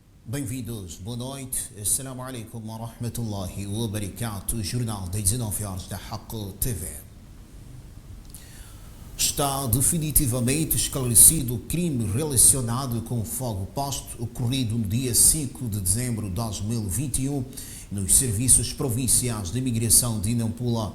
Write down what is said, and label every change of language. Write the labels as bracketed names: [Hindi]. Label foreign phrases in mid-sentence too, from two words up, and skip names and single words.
[Portuguese] Bem-vindos, boa noite. [Arabic] السلام عليكم ورحمة الله وبركاته. [Portuguese] Jornal das 19 horas da Haqq TV. Está definitivamente esclarecido o crime relacionado com o fogo posto ocorrido no dia 5 de dezembro de 2021 nos serviços provinciais de imigração de Nampula.